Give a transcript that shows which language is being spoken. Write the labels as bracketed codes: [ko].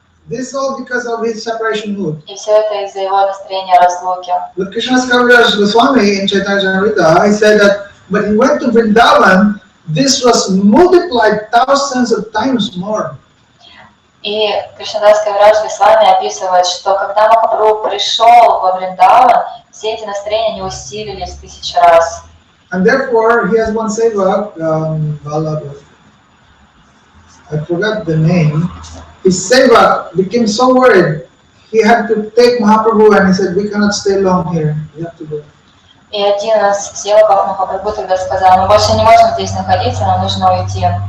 [en] This all because of his separation mood. [ru] И все это из-за его настроения разлуки. [en] But Krishna-karunьya Goswami in Chaitanya Charitamrita, he said that when he went to Vrindavan, this was multiplied thousands of times more. [ru] И Кришнадас Кавирадж Госвами описывает, что когда Махапрабху пришел во Вриндаван, все эти настроения не усилились в 1000 раз. [en] And therefore, he has one sevak, Vallabha. I forgot the name. His sevak became so worried. He had to take Mahaprabhu and he said, we cannot stay long here. We have to go. [ru] И один из севаков Махапрабху тогда сказал, мы больше не можем здесь находиться, нам нужно уйти.